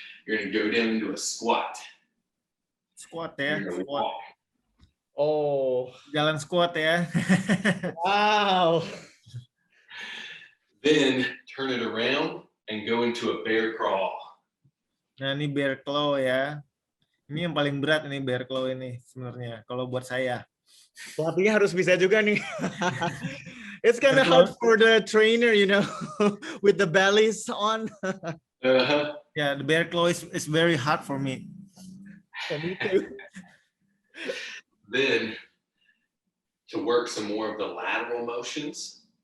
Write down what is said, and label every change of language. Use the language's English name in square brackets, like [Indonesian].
[English] You're gonna go down into a squat. [Indonesian] Squat ya, squat. [English] Walk. Oh. [Indonesian] Jalan squat ya. Wow. [English] Then turn it around and go into a bear crawl. [Indonesian] Nah, ini bear claw ya. Ini yang paling berat ini bear claw ini sebenarnya kalau buat saya. Pelatihnya harus bisa juga nih. [English] It's kind of hard for the trainer, you know, with the bellies on. Yeah, the bear claw is very hard for me. For me too. Then to work some more of the lateral motions.